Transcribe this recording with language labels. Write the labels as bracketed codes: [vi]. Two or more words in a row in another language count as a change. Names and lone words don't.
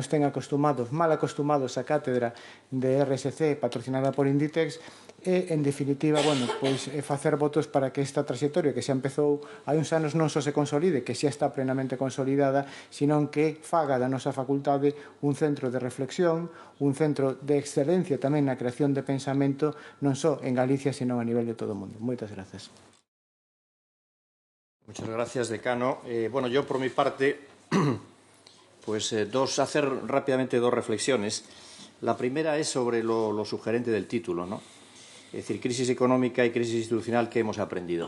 [gl] ten acostumados, mal acostumados a cátedra de RSC patrocinada por Inditex e, en definitiva, pois facer votos para que esta trayectoria que xa empezou hai uns anos non só se consolide, que xa está plenamente consolidada, senón que faga da nosa facultade un centro de reflexión, un centro de excelencia tamén na creación de pensamento, non só en Galicia, senón a nivel de todo o mundo. Moitas grazas. [es] Muchas gracias, decano. Yo por mi parte, pues hacer rápidamente dos reflexiones. La primera es sobre lo sugerente del título, ¿no? Es decir, crisis económica y crisis institucional, ¿qué hemos aprendido?